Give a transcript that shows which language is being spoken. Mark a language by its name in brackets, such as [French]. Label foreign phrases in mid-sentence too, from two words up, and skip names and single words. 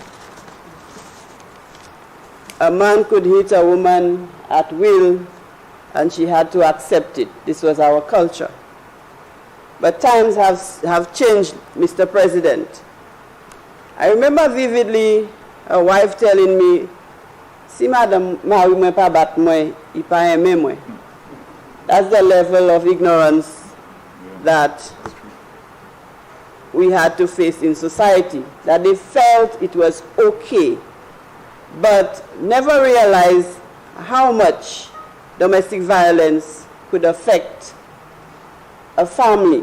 [English] A man could hit a woman at will, and she had to accept it. This was our culture. But times have changed, Mr. President. I remember vividly a wife telling me, [Saint Lucian Creole French] "Si madame mari mwen pa bat mwen, I pa eme mwen." [English] That's the level of ignorance that we had to face in society, that they felt it was okay, but never realized how much domestic violence could affect a family.